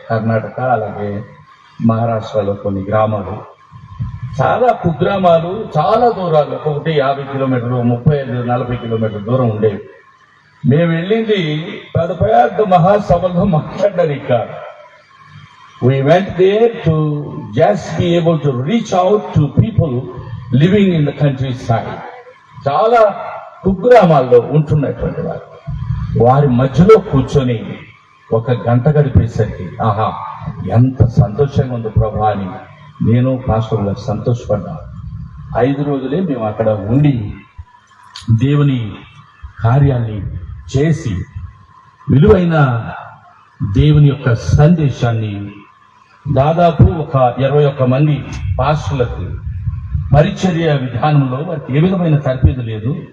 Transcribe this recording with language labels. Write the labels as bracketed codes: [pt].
[te] కర్ణాటక అలాగే మహారాష్ట్రలో కొన్ని గ్రామాలు, చాలా కుగ్రామాలు, చాలా దూరాలు, ఒకటి 50 కిలోమీటర్లు, 35-40 కిలోమీటర్ల దూరం ఉండేవి. మేము వెళ్ళింది పెద్ద మహాసభలో మాట్లాడడానికి కాదు. [en] We went there to just be able to reach out to people living in the countryside. [te] చాలా కుగ్రామాల్లో ఉంటున్నటువంటి వారి మధ్యలో కూర్చొని 1 గంట గడిపేసరికి ఆహా ఎంత సంతోషంగా ఉంది ప్రభా అని నేను పాస్టర్ గారు సంతోషపడ్డా. 5 రోజులే మేము అక్కడ ఉండి దేవుని కార్యాన్ని చేసి విలువైన దేవుని యొక్క సందేశాన్ని దాదాపు ఒక 21 మంది పాస్టర్లకు పరిచర్య విధానంలో వారికి ఏ విధమైన తర్ఫీదు లేదు.